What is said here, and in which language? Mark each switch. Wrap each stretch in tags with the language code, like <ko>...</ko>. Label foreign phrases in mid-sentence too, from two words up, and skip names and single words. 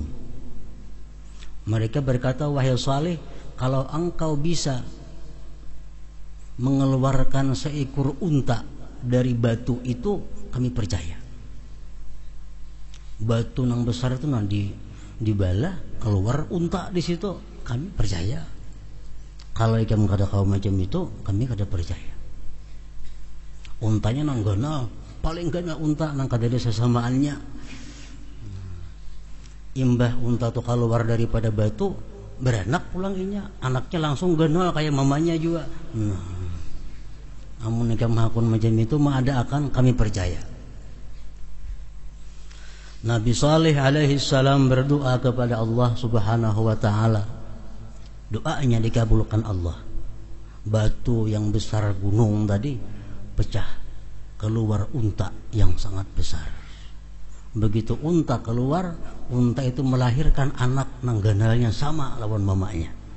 <id>Mereka berkata, wahai Saleh, kalau engkau bisa mengeluarkan seekor unta dari batu itu, kami percaya. Batu yang besar itu nanti dibalah keluar unta di situ, kami percaya. Kalau kamu kata kau macam itu,</id> <bjn>kami kada percaya. Untanya nang gana, paling gana unta nang kada ada sesamaannya. Imbah unta tuh keluar daripada batu, beranak pulanginya, anaknya langsung ganal kayak mamanya juga. Amun kamu hakun macam itu mah ada akan kami percaya.</bjn> <id>Nabi Saleh alaihi salam berdoa kepada Allah Subhanahu wa ta'ala. Doanya dikabulkan Allah. Batu yang besar gunung tadi pecah, keluar unta yang sangat besar. Begitu unta keluar, unta itu melahirkan anak</id> <bjn>nang ganalnya sama lawan mamanya.</bjn>